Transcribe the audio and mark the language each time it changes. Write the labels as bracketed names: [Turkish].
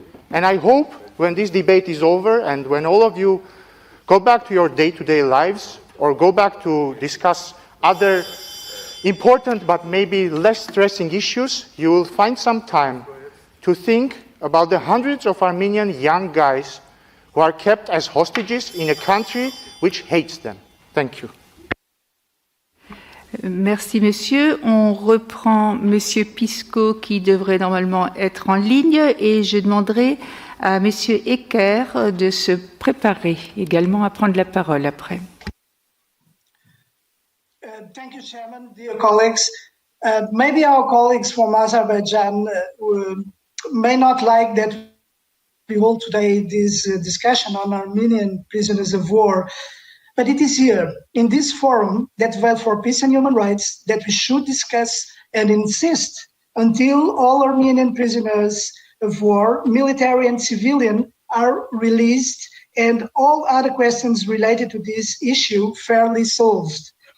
[English] And I hope when this debate is over and when all of you go back to your day-to-day lives or go back to discuss other important but maybe less stressing issues, you will find some time to think about the hundreds of Armenian young guys who are kept as hostages in a country which hates them. Thank you. [French] Merci, monsieur. On reprend monsieur Pisco qui devrait normalement être en ligne et je demanderai à monsieur Ecker de se préparer également à prendre la parole après. [English] Thank you, Chairman. Dear colleagues, maybe our colleagues from Azerbaijan may not like that we hold today this discussion on Armenian prisoners of war, but it is here, in this forum that vote for peace and human rights, that we should discuss and insist until all Armenian prisoners of war, military and civilian, are released and all other questions related to this issue fairly solved.